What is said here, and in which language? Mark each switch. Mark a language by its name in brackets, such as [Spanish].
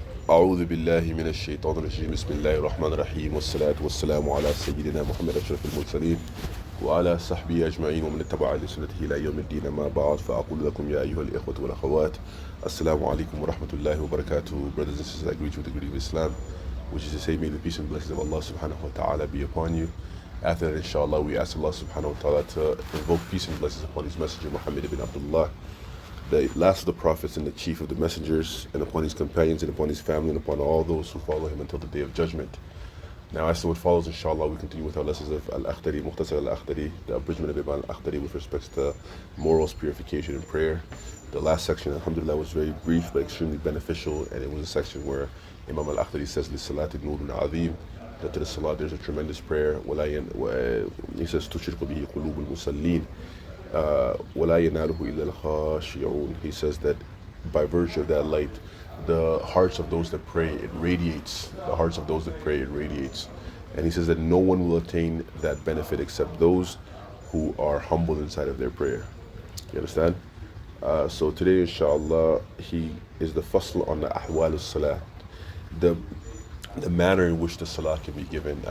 [Arabic] أعوذ بالله من الشيطان الرجيم بسم الله الرحمن الرحيم والصلاة والسلام على سيدنا محمد أشرف المرسلين وعلى صحبه أجمعين ومن اتبع لسنته إلى يوم الدين ما بعد فأقول لكم يا أيها الإخوة والأخوات السلام عليكم ورحمة الله وبركاته. [English] Brothers and sisters, I greet you with the greeting of Islam, which is to say, may the peace and blessings of Allah subhanahu wa ta'ala be upon you. After that, inshallah, we ask Allah subhanahu wa ta'ala to invoke peace and blessings upon his messenger Muhammad ibn Abdullah, the last of the prophets and the chief of the messengers, and upon his companions and upon his family and upon all those who follow him until the day of judgment. Now, as to what follows, inshallah, we continue with our lessons of Al-Akhdari, Mukhtasar Al-Akhdari, the abridgment of Imam Al-Akhdari with respect to morals, purification, and prayer. The last section, alhamdulillah, was very brief but extremely beneficial, and it was a section where Imam Al-Akhdari says, [Arabic] لِلصَّلَاةِ نُورٌ عَظِيمٌ, [English] that to the salah there's a tremendous prayer. He says, [Arabic] تُشْرِقُ بِهِ قُلُوبُ الْمُصَلِّينَ وَلَا يَنَالُهُ إِلَّا الْخَاشِعُونَ. [English] He says that by virtue of that light, the hearts of those that pray, it radiates. The hearts of those that pray, it radiates. And he says that no one will attain that benefit except those who are humble inside of their prayer. You understand? So today, inshallah, he is the fasl on the ahwal al-salah, the manner in which the salah can be given.